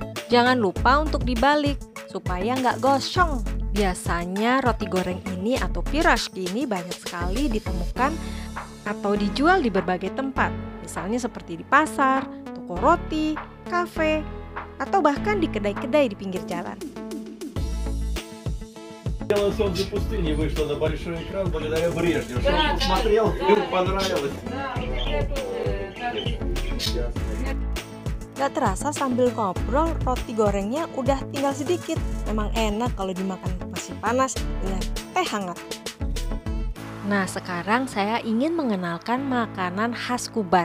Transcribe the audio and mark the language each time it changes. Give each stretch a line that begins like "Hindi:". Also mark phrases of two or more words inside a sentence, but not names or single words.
Indonesian: Jangan lupa untuk dibalik supaya nggak gosong. Biasanya roti goreng ini atau pirashki ini banyak sekali ditemukan atau dijual di berbagai tempat. Misalnya seperti di pasar, toko roti, kafe, atau bahkan di kedai-kedai di pinggir jalan.
Russian: Белое солнце пустыни вышло на большой экран благодаря Брежневу. Что он посмотрел, ему понравилось.
Indonesian: Gak terasa sambil ngobrol, roti gorengnya udah tinggal sedikit. Memang enak kalau dimakan masih panas dengan teh hangat. Nah, sekarang saya ingin mengenalkan makanan khas Kuban.